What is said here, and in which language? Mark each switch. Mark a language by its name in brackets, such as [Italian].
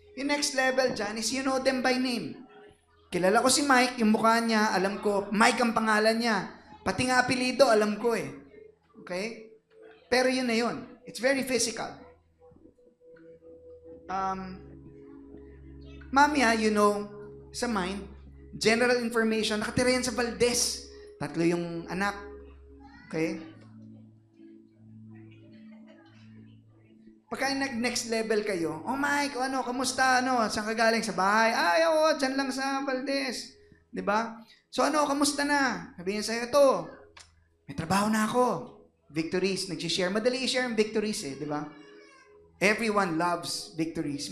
[Filipino] Yung next level dyan [English] is you know them by name. [Filipino] Kilala ko si Mike, yung mukha niya, alam ko, Mike ang pangalan niya. Pati nga apelido, alam ko eh. Okay? Pero yun na yun. [English] It's very physical. [Filipino] Mamaya, you know, sa mind, general information, nakatira yan sa Valdez. 3 yung anak. Okay? Pagka next level kayo, oh Mike, kamusta, saan ka galing? Sa bahay? Oo, dyan lang sa Valdez. Diba? So kamusta na? Sabihin sa'yo, ito, may trabaho na ako. Victories, nag-share. Madali i-share ang victories diba? [English] Everyone loves victories.